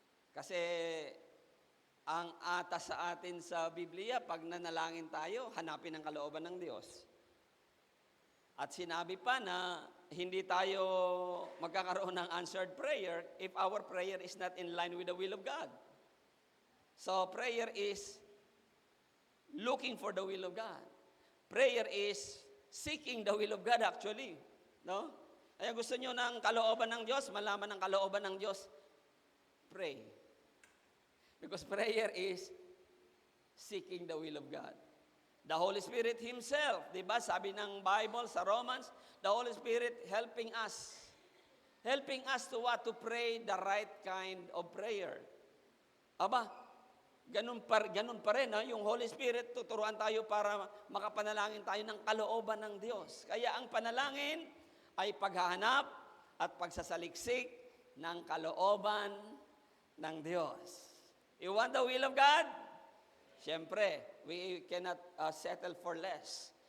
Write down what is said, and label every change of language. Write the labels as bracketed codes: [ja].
[tl] Kasi ang atas sa atin sa Biblia, pag nanalangin tayo, hanapin ang kalooban ng Diyos. At sinabi pa na hindi tayo magkakaroon ng [en] answered prayer if our prayer is not in line with the will of God. So prayer is looking for the will of God. Prayer is seeking the will of God actually. [tl] No? Kaya gusto nyo ng kalooban ng Diyos, malaman ng kalooban ng Diyos, pray. [en] Because prayer is seeking the will of God. The Holy Spirit Himself, [tl] di ba? Sabi ng [en] Bible sa Romans, the Holy Spirit helping us. Helping us to what? To pray the right kind of prayer. [tl] Aba, ganun pa rin, ha? Yung Holy Spirit, tuturuan tayo para makapanalangin tayo ng kalooban ng Diyos. Kaya ang panalangin ay paghahanap at pagsasaliksik ng kalooban ng Diyos. [en] You want the will of God? [tl] Siyempre, [en] we cannot settle for less.